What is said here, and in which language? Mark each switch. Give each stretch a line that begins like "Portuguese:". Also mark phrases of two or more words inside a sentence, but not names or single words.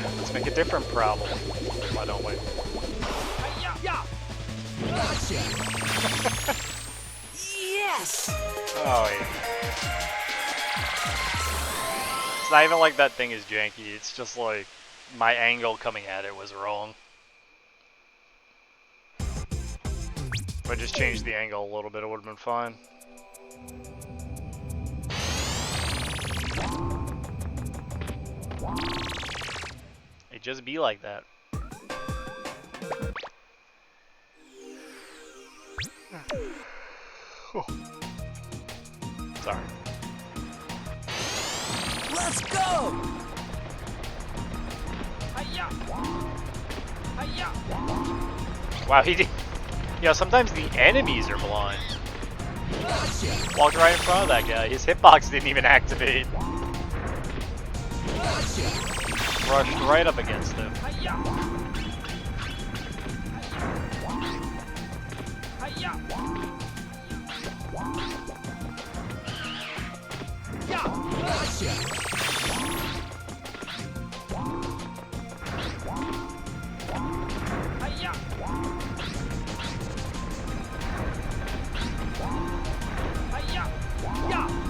English: Let's make a different problem. Why don't we? Hi-ya! Yes! Oh, yeah. It's not even like that thing is janky. It's just like my angle coming at it was wrong. If I just changed the angle a little bit, it would have been fine. It just be like that. Sorry. Let's go! Hi-ya! Hi-ya! Wow, he did. Yeah, sometimes the enemies are blind. Walked right in front of that guy. His hitbox didn't even activate. Brushed right up against him. Hi-ya! Hi-ya! Hi-ya! Hi-ya! Ya!